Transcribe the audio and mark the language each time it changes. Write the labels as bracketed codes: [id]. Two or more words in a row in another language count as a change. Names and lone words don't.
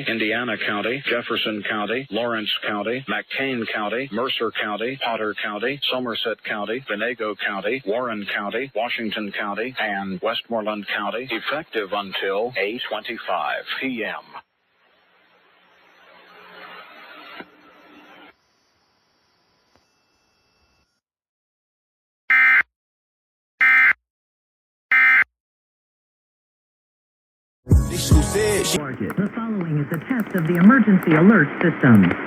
[en] Indiana County, Jefferson County, Lawrence County, McCain County, Mercer County, Potter County, Somerset County, Venango County, Warren County, Washington County, and Westmoreland County, effective until 8:25 p.m. The following is a test of the emergency alert system.